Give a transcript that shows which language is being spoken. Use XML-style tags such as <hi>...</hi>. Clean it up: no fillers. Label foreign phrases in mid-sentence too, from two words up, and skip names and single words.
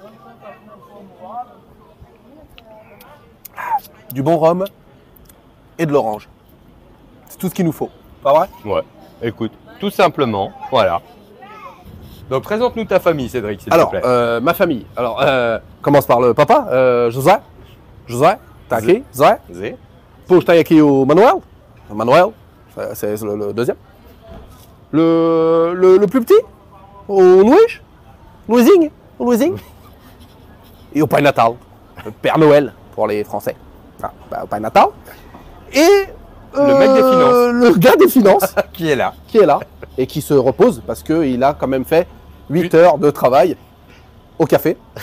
<fr>Du bon rhum et de l'orange. C'est tout ce qu'il nous faut. Pas vrai? Ouais, écoute, tout simplement, voilà. Donc présente-nous ta famille, Cédric, s'il te plaît. Alors, ma famille. Alors, commence par le papa, José. José, t'as qui? Zé.</fr> <pt>Depois tem aqui o Manuel.</pt> <fr>O Manuel, c'est le deuxième. Le plus petit,</fr> <pt>o Luís. Luizinho.</pt> <fr>Et au Pai Natal, le Père Noël pour les Français. Ah, bah, au Pai Natal. Et le mec des finances. Le gars des finances. Qui est là. Qui est là et qui se repose parce qu'il a quand même fait 8 heures de travail au café.</fr>